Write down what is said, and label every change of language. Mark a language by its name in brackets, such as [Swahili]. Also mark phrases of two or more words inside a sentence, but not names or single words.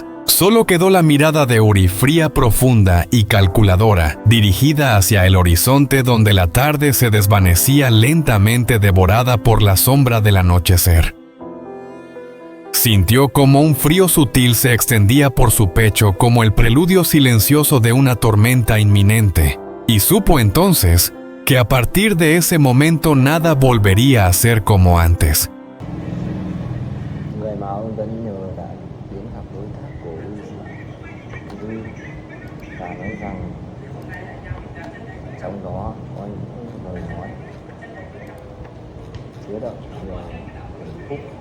[Spanish] Solo quedó la mirada de Uri, fría, profunda y calculadora, dirigida hacia el horizonte donde la tarde se desvanecía lentamente, devorada por la sombra del anochecer. Sintió como un frío sutil se extendía por su pecho, como el preludio silencioso de una tormenta inminente, y supo entonces que a partir de ese momento nada volvería a ser como antes. [Vietnamese] Người mà ông Tuấn nhờ đã đến gặp đối tác của Duy và nói rằng trong đó có những lời nói chứa đựng nhiều hạnh phúc.